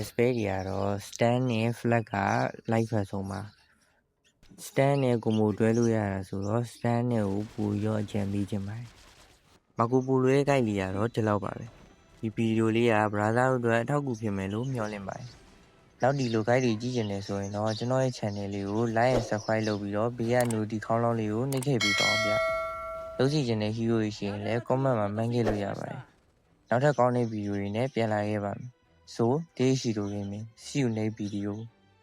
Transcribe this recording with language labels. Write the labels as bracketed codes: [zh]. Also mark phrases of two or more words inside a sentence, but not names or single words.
[my] spell တွေကတော့ stun နဲ့ flag ကလိုက်ဖက်ဆုံးပါstun နဲ့ကိုမိုတွဲလို့ရတာဆိုတော့ stun နဲ့ကိုပိုရောအကြံပေးခြင်းပါတယ်မာကိုပိုလိုရဲ့ guide လေးကတော့ဒီလောက်ပါပဲဒီဗီဒီယိုလေးက brother တို့အတွက်အထောက်အကူဖြစ်မယ်လို့မျှော်လင့်ပါတယ်နောက်ဒီလို guide တွေကြည့်ချင်တယ်ဆိုရင်တော့ကျွန်တော်ရဲ့ channel လေးကို [en] like and subscribe [my] လုပ်ပြီးတော့ဘေးက notification ခေါင်းလောင်းလေးကိုနှိပ်ထည့်ပေးပါဦးဗျလုပ်စီချင်တဲ့ hero တွေရှိရင်လည်း comment မှာမှန်းခဲ့လို့ရပါတယ်နောက်ထပ်ကောင်းတဲ့ဗီဒီယိုတွေနဲ့ပြန်လာခဲ့ပါမယ် [en] So, this is Shiro Gaming. See you next video.